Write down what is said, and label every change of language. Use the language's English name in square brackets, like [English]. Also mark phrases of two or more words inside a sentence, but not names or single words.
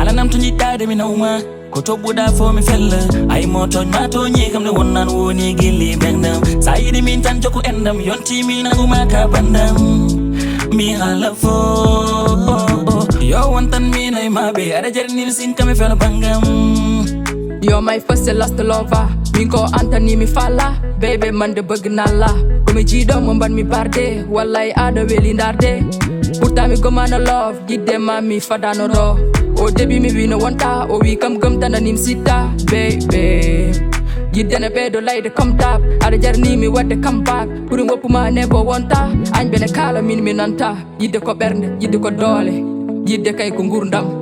[Fula] alanam to jiɗɗade mi nawma ko tobɓuɗa fo mi fella ay mo toñma toñi kam nde wonnan woni gilli ɓerdam sa yiɗi min tan jokku endam yontimi nanguma ka bandam mi haala fo yo wontan minayi maɓe aɗa jarnir sinkami felo bangam. [English] You're my first and last lover [Fula] min ko antani mi falla bebe mande bëgg nalla komi jiiɗo mo mban mi barde wallay aɗa weeli darde pourtant mi gomano love yidde ma mi fadano ɗo o début mi wino wonta o wi kam gomtananim sitta bebe yiddene ɓeydo layde [French] comme dab [Fula] aɗa jarnimi wadde comeback pour woppuma ne bo wonta añ bene kala min mi nanta yidde ko ɓernde yidde ko doole yidde kay ko gurdam